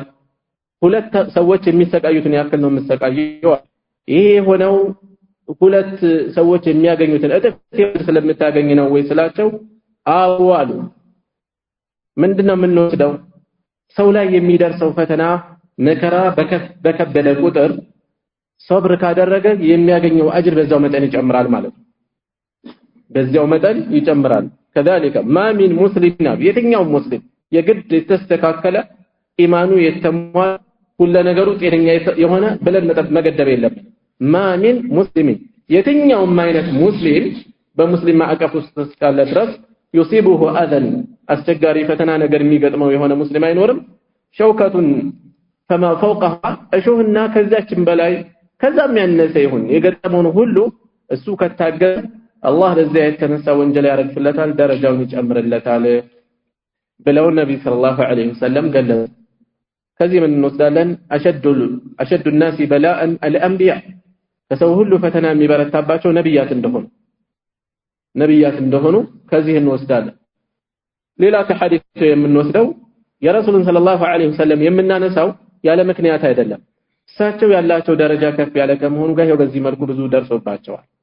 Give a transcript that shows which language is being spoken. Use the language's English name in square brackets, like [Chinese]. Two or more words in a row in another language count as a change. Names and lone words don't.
[Amharic] ሁለት ሰዎች የሚሰቃዩትን ያክል ነው የምሰቃየው ይሄ ሆነው ሁለት ሰዎች የሚያገኙትን እጥፍ ስለምታገኝ ነው ወይ ስላቸው አዋሉ ምንድነው የምንወስደው ሰው ላይ የሚደርሰው ፈተና መከራ በከበደ ቁጥር ሶብር ካደረገ የሚያገኘው አጅር በዛው መጠን ይጨምራል ማለት ነው በዛው መጠን ይጨምራል [Arabic] كذلك ما من مسلم [Amharic] የትኛው ሙስሊም የግድ የተስተካከለ ኢማኑ የተሟላ ሁሉ ነገሩ ጤነኛ የሆነ ብለን መገደብ የለም [Arabic] ما من مسلم [Amharic] የትኛውም አይነት ሙስሊም በሙስሊም ማዕቀፍ ውስጥ እስካለ ድረስ [Arabic] يصيبه اذى [Amharic] አስቸጋሪ ፈተና ነገር የሚገጥመው የሆነ ሙስሊም አይኖርም ሸውከቱን [Arabic] فما فوقها [Amharic] እሾህና ከዛችን በላይ ከዛም ያነሰ ይሁን የገጠመውን ሁሉ እሱ ከታገለ አላህ ለዚያ የተነሳ ወንጀል ያረግፍለታል ደረጃውን ይጨምርለታል ብለው ነብይ [Arabic] صلى الله عليه وسلم [Amharic] ገለጹ ከዚህ ምን እንወስዳለን [Arabic] أشد الناس بلاء الانبياء [Amharic] ከሰው ሁሉ ፈተና የሚበረታባቸው ነብያት እንደሆኑ ከዚህ እንወስዳለን ሌላ ከሐዲስ የምንወስደው የረሱልን [Arabic] صلى الله عليه وسلم [Amharic] የምናነሳው ያለ ምክንያት አይደለም እሳቸው ያላቸው ደረጃ ከፍ ያለ ከመሆኑ ጋር ይሄው በዚህ መልኩ ብዙ ደርሶባቸዋል